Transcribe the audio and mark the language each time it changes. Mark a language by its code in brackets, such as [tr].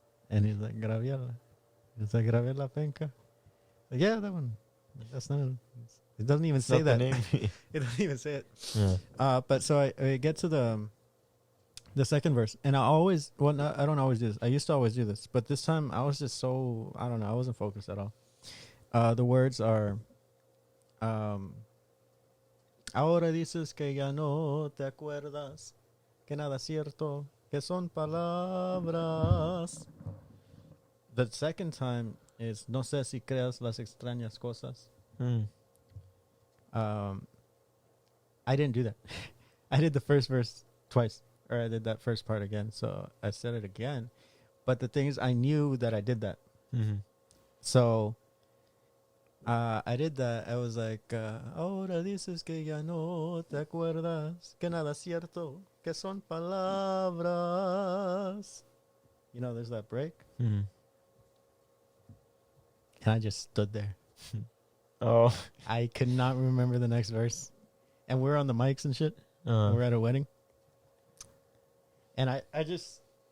[en] And he's like, Graviela. It's like, grave la penca. Like, yeah, that one. That's not, it doesn't even say that. It doesn't even say it. Yeah. But so I get to the second verse, and I don't always do this. I used to always do this, but this time I was just so, I don't know, I wasn't focused at all. The words are, [es] ahora dices que ya no te acuerdas, que nada es cierto, que son palabras. [en] The second time is, [es] no sé si creas las extrañas cosas. Hmm. [en] I didn't do that. I did the first verse twice, or I did that first part again. So I said it again. But the thing is, I knew that I did that. Mm-hmm. So I did that. I was like, [es] ahora dices que ya no te acuerdas, que nada es cierto, que son palabras. [en] You know, there's that break. Hmm. And I just stood there. Oh. I could not remember the next verse. And we're on the mics and shit. We're at a wedding. And I just...